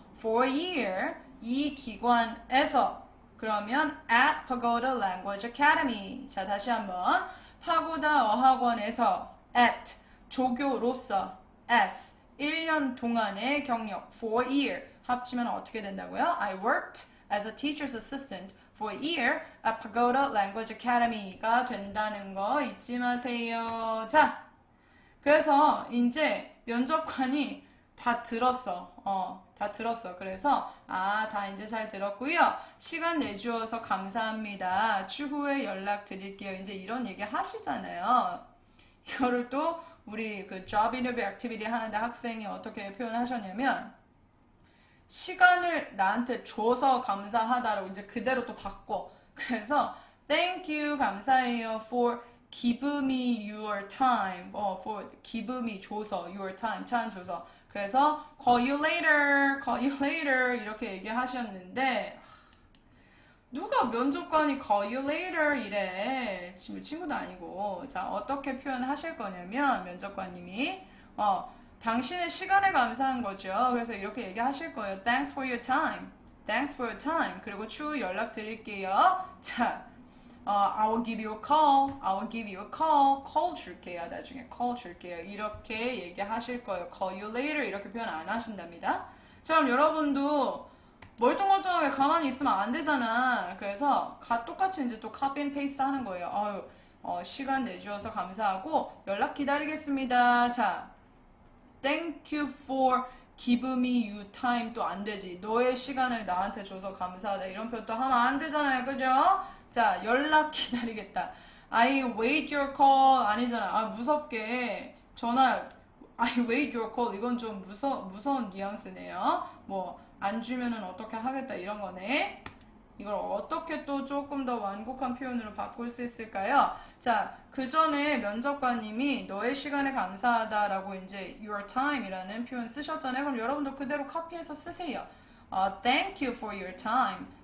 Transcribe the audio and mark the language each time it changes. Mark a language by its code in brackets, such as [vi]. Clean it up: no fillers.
[ko] For a year 이 기관에서 그러면 [en] at Pagoda Language Academy [ko] 자, 다시 한번 파고다 어학원에서 at 조교로서 as 1년 동안의 경력 [en] for a year [ko] 합치면 어떻게 된다고요? [en] I worked as a teacher's assistant for a year at Pagoda Language Academy가 [ko] 된다는 거 잊지 마세요. 자, 그래서 이제 면접관이 다 들었어. 다 들었어. 그래서 다 이제 잘 들었고요. 시간 내주셔서 감사합니다. 추후에 연락 드릴게요. 이제 이런 얘기 하시잖아요. 이거를 또 우리 그 [en] job interview activity [ko] 하는데 학생이 어떻게 표현하셨냐면 시간을 나한테 줘서 감사하다라고 이제 그대로 또 바꿔. 그래서 [en] thank you [ko] 감사해요 [en] for give me your time. for give me [ko] 줘서 [en] your time [ko] 참 줘서. 그래서 [en] call you later [ko] 이렇게 얘기하셨는데 누가 면접관이 call you later 이래. 친구도 아니고. 자, 어떻게 표현하실 거냐면 면접관님이 당신의 시간에 감사한 거죠. 그래서 이렇게 얘기하실 거예요. [en] Thanks for your time. Thanks for your time. [ko] 그리고 추후 연락 드릴게요. [en] 자, I will give you a call. I will give you a call. call [ko] 줄게요. 나중에 call 줄게요. 이렇게 얘기하실 거예요. [en] call you later [ko] 이렇게 표현 안 하신답니다. 자, 그럼 여러분도 멀뚱멀뚱하게 가만히 있으면 안 되잖아. 그래서 똑같이 이제 또 [en] copy and paste [ko] 하는 거예요. 시간 내주셔서 감사하고 연락 기다리겠습니다. [en] 자, thank you for give me your time [ko] 또 안 되지. 너의 시간을 나한테 줘서 감사하다. 이런 표현도 하면 안 되잖아요. 그죠? 자, 연락 기다리겠다. [en] I wait your call [ko] 아니잖아. 무섭게 전화 [en] I wait your call [ko] 이건 좀 무서운 뉘앙스네요. 뭐 안 주면은 어떻게 하겠다 이런 거네. 이걸 어떻게 또 조금 더 완곡한 표현으로 바꿀 수 있을까요? 자, 그 전에 면접관님이 너의 시간에 감사하다라고 이제 your time이라는 표현 쓰셨잖아요. 그럼 여러분도 그대로 카피해서 쓰세요. [en] Thank you for your time.